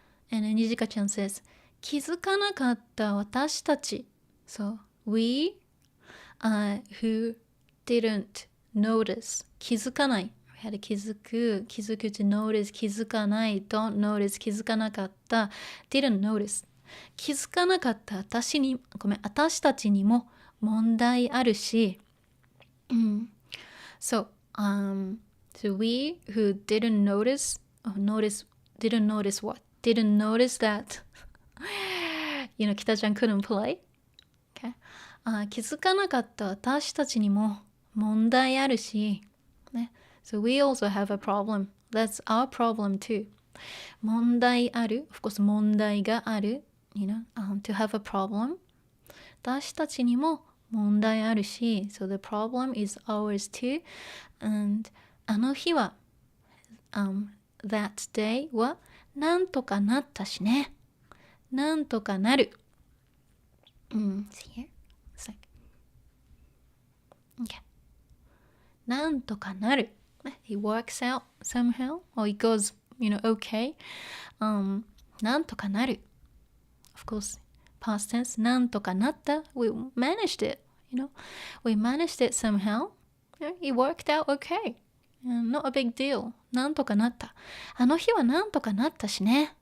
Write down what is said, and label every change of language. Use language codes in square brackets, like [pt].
[en] And then Nijika-chan says, [ja] 気づかなかった私たち [en] So, we who didn't notice 気づかない We had 気づく to notice 気づかない Don't notice 気づかなかった Didn't notice [ja] 気づかなかった私たちにも問題あるし、 [en] So, so we who didn't notice didn't notice what? Didn't notice that Kita-chan couldn't play. Okay. [ja] 気づかなかった私たちにも問題あるし、ね。 [en] So we also have a problem. That's our problem too. [ja] 問題ある。 Of course, 問題がある。 [en] To have a problem. [ja] 私たちにも問題あるし、 [en] So the problem is ours too. [ja] And あの日は、 [en] that day [ja] はなんとかなったしね。なんとかなる。 [en] See here? It's like, okay. [ja] なんとかなる。 [en] It works out somehow. Or it goes, okay. [ja] なんとかなる。 [en] Of course, past tense, [ja] なんとかなった。 [en] We managed it, We managed it somehow. It worked out okay. Not a big deal. なんとかなった。 [ja] あの日はなんとかなったしね。